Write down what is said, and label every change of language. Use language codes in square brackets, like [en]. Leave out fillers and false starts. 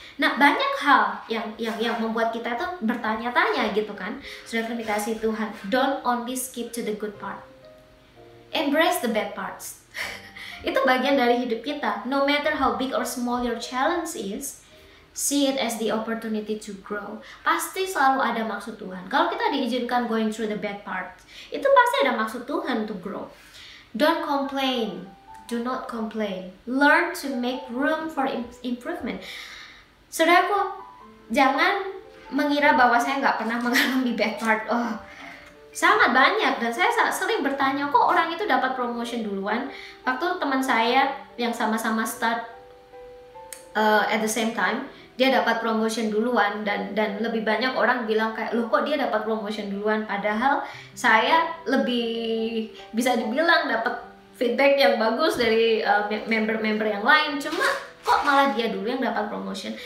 [id] Nah, banyak hal yang membuat kita tuh bertanya-tanya gitu kan. Sudah dikasih Tuhan, [en] don't only skip to the good part. Embrace the bad parts. [id] Itu bagian dari hidup kita. [en] No matter how big or small your challenge is, see it as the opportunity to grow. [id] Pasti selalu ada maksud Tuhan. Kalau kita diizinkan [en] going through the bad part, [id] itu pasti ada maksud Tuhan [en] to grow. Don't complain. Do not complain. Learn to make room for improvement. [id] Saudaraku, jangan mengira bahwa saya nggak pernah mengalami bad part. Sangat banyak, dan saya sering bertanya, kok orang itu dapat promotion duluan. Waktu teman saya yang sama-sama [en] start at the same time, [id] dia dapat promotion duluan, dan lebih banyak orang bilang kayak, loh kok dia dapat promotion duluan, padahal saya lebih bisa dibilang dapat feedback yang bagus dari member-member yang lain, cuma kok malah dia dulu yang dapat promotion.